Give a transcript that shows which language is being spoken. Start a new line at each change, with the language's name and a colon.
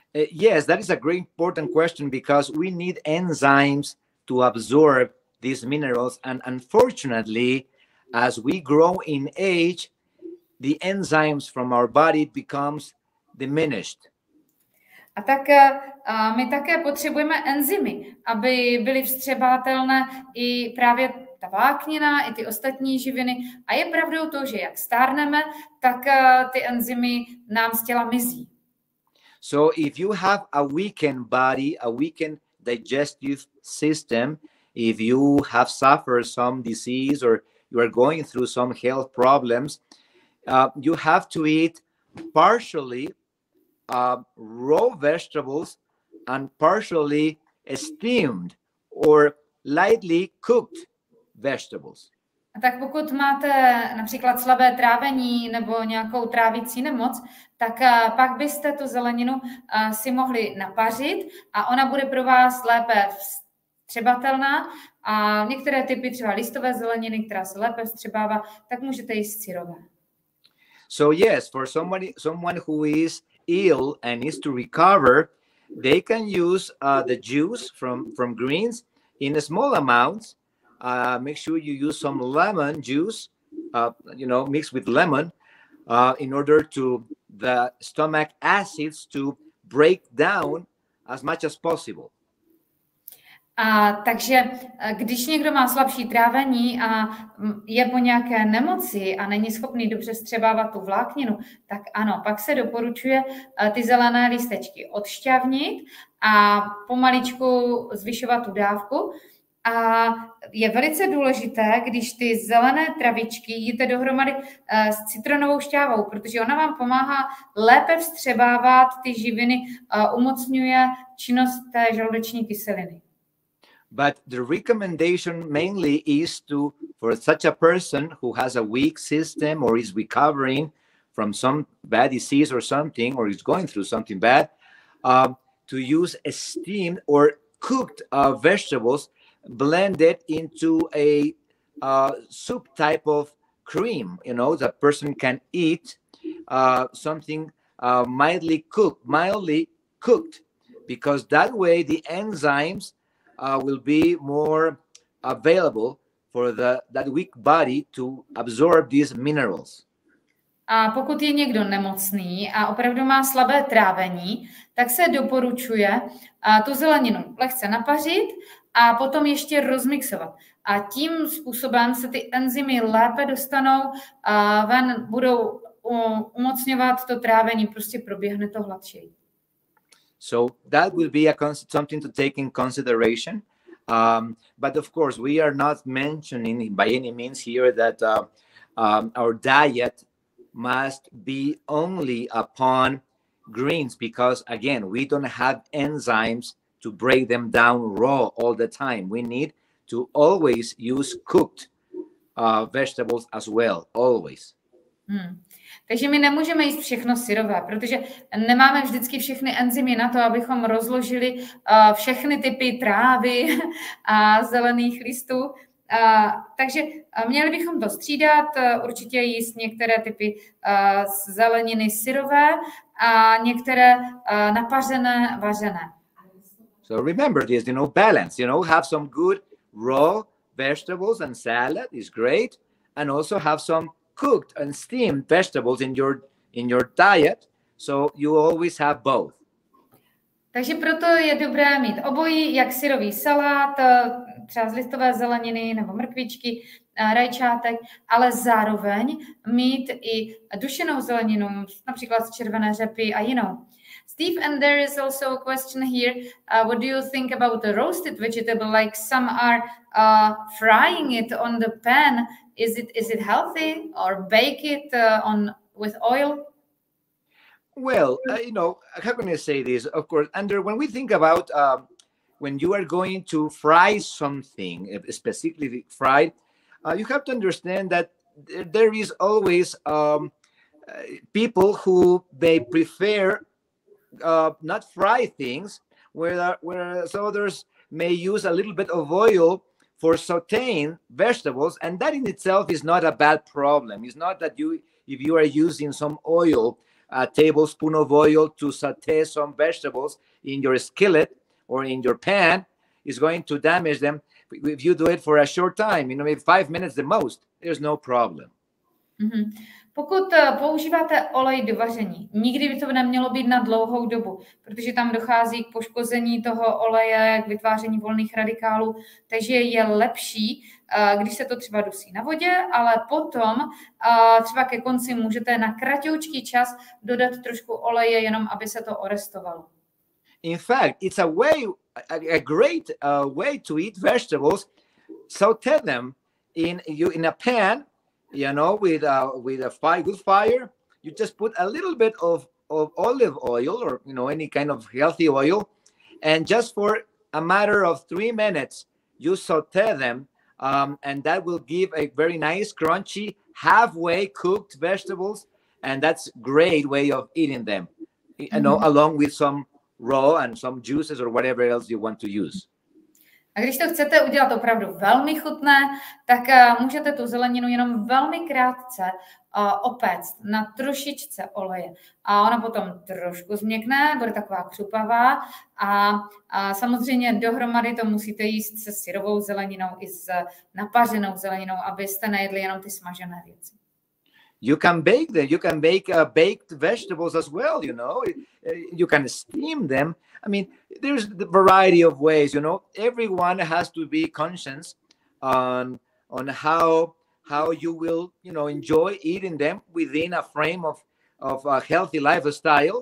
English: Yes, that is a great important question because we need enzymes to absorb these minerals, and unfortunately, as we grow in age, the enzymes from our body becomes diminished.
Czech: A tak my také potřebujeme enzymy, aby byly vstřebatelné i právě ta vláknina, i ty ostatní živiny. A je pravdou to, že jak stárneme, tak ty enzymy nám z těla mizí.
English: So if you have a weakened body, a weakened digestive system, if you have suffered some disease or you are going through some health problems, you have to eat partially raw vegetables and partially steamed or lightly cooked vegetables.
Czech: A tak pokud máte například slabé trávení nebo nějakou trávicí nemoc, tak pak byste tu zeleninu si mohli napařit a ona bude pro vás lépe vstřebatelná. A některé typy, třeba listové zeleniny, která se lépe vstřebává, tak můžete jíst syrové.
English: So yes, for someone who is ill and needs to recover, they can use the juice from greens in small amounts. Make sure you use some lemon juice, mixed with lemon, in order to the stomach acids to break down as much as possible.
Czech: Takže když někdo má slabší trávení a je po nějaké nemoci a není schopný dobře vstřebávat tu vlákninu, tak ano, pak se doporučuje ty zelené lístečky odšťavnit a pomaličku zvyšovat tu dávku. A je velice důležité, když ty zelené travičky jíte dohromady s citronovou šťávou, protože ona vám pomáhá lépe vstřebávat ty živiny, umocňuje činnost té žaludeční kyseliny.
English: But the recommendation mainly is for such a person who has a weak system or is recovering from some bad disease or something, or is going through something bad, to use steamed or cooked vegetables blended into a soup type of cream. The person can eat something mildly cooked, because that way the enzymes will be more available for that weak body to absorb these minerals.
Czech: A pokud je někdo nemocný a opravdu má slabé trávení, tak se doporučuje tu zeleninu lehce napařit a potom ještě rozmixovat. A tím způsobem se ty enzymy lépe dostanou ven, budou umocňovat to trávení, prostě proběhne to hladčeji.
English: So that will be something to take in consideration. But of course, we are not mentioning by any means here that our diet must be only upon greens, because again, we don't have enzymes to break them down raw all the time. We need to always use cooked vegetables as well, always.
Czech: Takže my nemůžeme jíst všechno syrové, protože nemáme vždycky všechny enzymy na to, abychom rozložili všechny typy trávy a zelených listů. Takže měli bychom to střídat, určitě jíst některé typy zeleniny syrové a některé napařené, vařené.
English: So remember this, balance, have some good raw vegetables and salad is great, and also have some cooked and steamed vegetables in your diet, so you always have both.
Czech: Takže proto je dobré mít obojí, jak syrový salát, třeba z listové zeleniny nebo mrkvičky, rajčátek, ale zároveň mít i dušenou zeleninu, například z červené řepy a jinou.
English: Steve, and there is also a question here. What do you think about a roasted vegetable? Like some are frying it on the pan. Is it healthy, or bake it with oil? Well, how can I say this? Of course, when we think about when you are going to fry something, specifically fried, you have to understand that there is always people who they prefer not fry things, whereas others may use a little bit of oil for sauteing vegetables, and that in itself is not a bad problem. It's not that if you are using some oil, a tablespoon of oil to saute some vegetables in your skillet or in your pan, is going to damage them. If you do it for a short time, maybe 5 minutes the most, there's no problem. Mm-hmm.
Czech: Pokud používáte olej do vaření, nikdy by to nemělo být na dlouhou dobu, protože tam dochází k poškození toho oleje, k vytváření volných radikálů, takže je lepší, když se to třeba dusí na vodě, ale potom třeba ke konci můžete na kratoučký čas dodat trošku oleje, jenom aby se to orestovalo.
English: In fact, it's a great way to eat vegetables. Saute them in a pan, with a good fire. You just put a little bit of olive oil or any kind of healthy oil, and just for a matter of 3 minutes, you saute them, and that will give a very nice, crunchy, halfway cooked vegetables, and that's a great way of eating them. Along with some raw and some juices or whatever else you want to use.
Czech: A když to chcete udělat opravdu velmi chutné, tak můžete tu zeleninu jenom velmi krátce opéct na trošičce oleje. A ona potom trošku změkne, bude taková křupavá a samozřejmě dohromady to musíte jíst se syrovou zeleninou i s napařenou zeleninou, abyste nejedli jenom ty smažené věci.
English: You can bake them. You can bake baked vegetables as well, You can steam them. I mean, there's the variety of ways, Everyone has to be conscious on how you will, enjoy eating them within a frame of a healthy lifestyle.